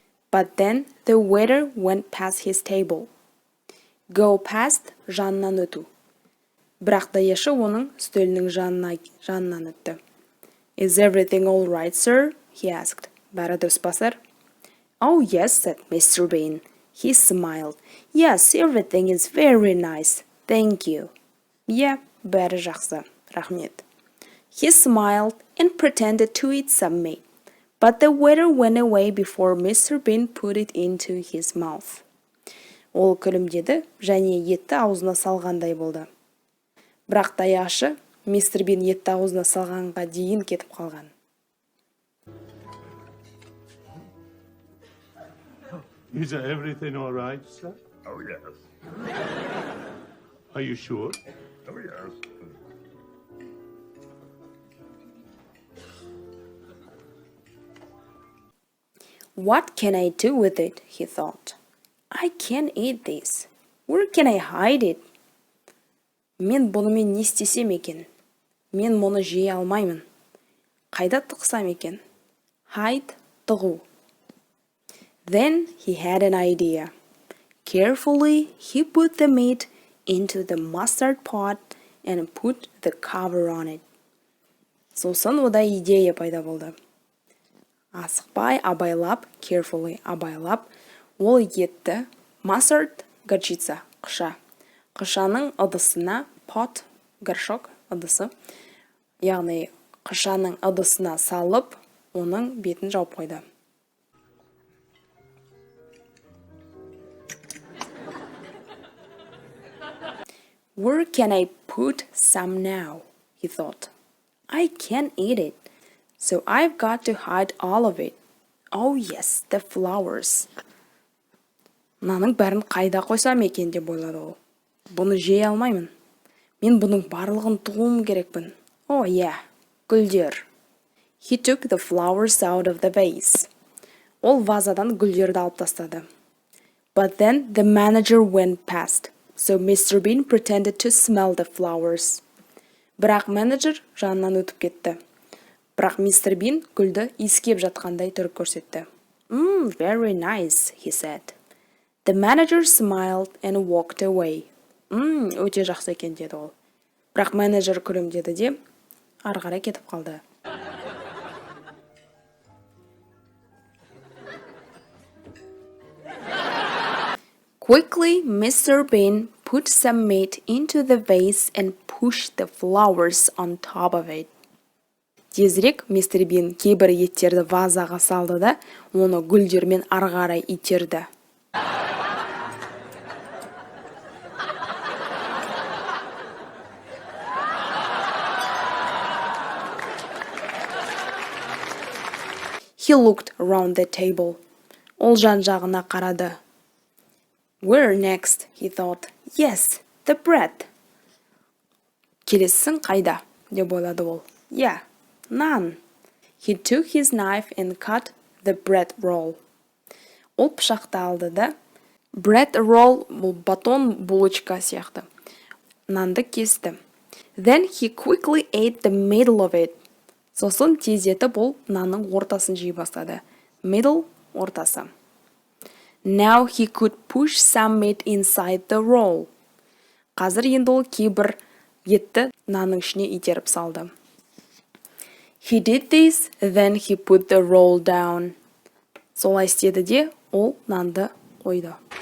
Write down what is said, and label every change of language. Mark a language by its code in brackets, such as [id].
[en] But then the waiter went past his table. Go past [kk] жанынан өту. Бірақ даяшы оның үстелінің жанынан өтті. [en] Is everything all right, sir? He asked. [kk] Бәрі дұрыс па, сэр? [en] Oh, yes, said Mr. Bin. He smiled. Yes, everything is very nice. Thank you. Yeah, [kk] бәрі жақсы. Рахмет. [en] He smiled and pretended to eat some meat. But the waiter went away before Mr. Bin put it into his mouth. [kk] Ол күлімдеді және етті аузына салғандай болды. Бірақ даяшы Мистер Бин етті аузына салғанға дейін кетіп қалған. [en] Is everything all right, sir? Oh, yes. Are you sure? Oh, yes. What can I do with it? He thought. I can't eat this. Where can I hide it? [kk] Мен бұнымен не істесем екен? Мен мұны жей алмаймын. Қайда тықсам екен? [en] Hide – [kk] тығу. [en] Then he had an idea. Carefully, he put the meat into the mustard pot and put the cover on it. [kk] Сосын ода идея пайда болды. Асықпай, абайлап, [en] carefully, [kk] абайлап, ол етті mustard – горчица, қыша. Қышаның ыдысына pot – горшок, ыдысы. Яғни қышаның ыдысына салып, оның бетін жауып қойды. [en] Where can I put some now? He thought. I can't eat it, so I've got to hide all of it. Oh yes, the flowers. [kk] Наның бәрін қайда қойсам екен деп ойлады ол. Бұны жей алмаймын. Мен бұның барлығын тұғуым керекпін. [en] Oh yeah, [kk] гүлдер. [en] He took the flowers out of the vase. [kk] Ол вазадан гүлдерді алып тастады. [en] But then the manager went past. So Mr. Bin pretended to smell the flowers. [kk] Бірақ менеджер жанынан өтіп кетті. Бірақ Мистер Бин гүлді иіскеп жатқандай түрік көрсетті. [en] Very nice, he said. The manager smiled and walked away. [kk] Өте жақсы екен деді ол. Бірақ менеджер күлімдеді де ары қарай кетіп қалды. [en] Quickly, Mr. Bin put some meat into the vase and pushed the flowers on top of it. [kk] Тезірек Мистер Бин кейбір еттерді вазаға салды да, оны гүлдермен ары қарай итерді. [en] He looked around the table. [kk] Ол жан-жағына қарады. [en] Where next? He thought. Yes, the bread. [kk] Келесің қайда? деп ойлады ол. [en] Yeah, naan. He took his knife and cut the bread roll. [kk] Ол пышақты алды да, bread roll бұл батон булочка сияқты. Нанды кесті. [en] Then he quickly ate the middle of it. [kk] Сосын тездетіп бұл нанның ортасын жей бастады. Middle – ортасы. [en] Now he could push some meat inside the roll. [kk] Қазір енді ол кейбір етті нанның ішіне итеріп салды. [en] He did this, then he put the roll down. [kk] Солай істеді де, ол нанды қойды.